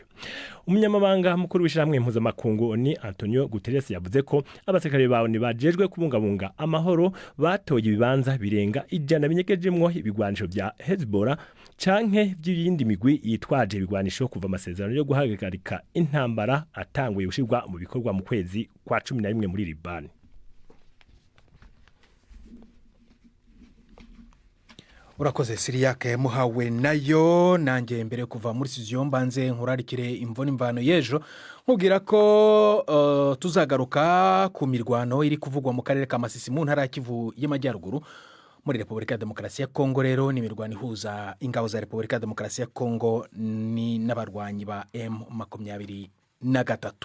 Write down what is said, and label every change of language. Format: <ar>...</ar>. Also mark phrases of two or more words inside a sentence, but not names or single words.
<rn>Umunyamabanga mukuru w'ishyirahamwe mpuzamakungu ni Antonio Guterres yavuze ko abasirikare bawo bajejwe kubungabunga amahoro batoye ibibanza birenga 100 binyegejemwo ibigwanisho bya Hezbollah canke by'iyindi migwi yitwaje ibigwanisho kuva amasezerano yo guhagarika intambara atanguye gushirwa mu bikorwa mu kwezi kwa 11 muri Liban. Urakoze Siriake muhawe nayo. Nanjye mbere kuva muri studio mbanze nkurarikire imvone imvano yejo nkubwira ko tuzagaruka ku mirwano iri kuvugwa mu karere ka Masisi mu ntara ya Kivu y'Amajyaruguru muri Repubulika ya Demokarasi ya Kongo. Rero ni imirwano ihuza ingabo za Repubulika ya Demokarasi ya Kongo ni n'abarwanyi ba M23.</rn>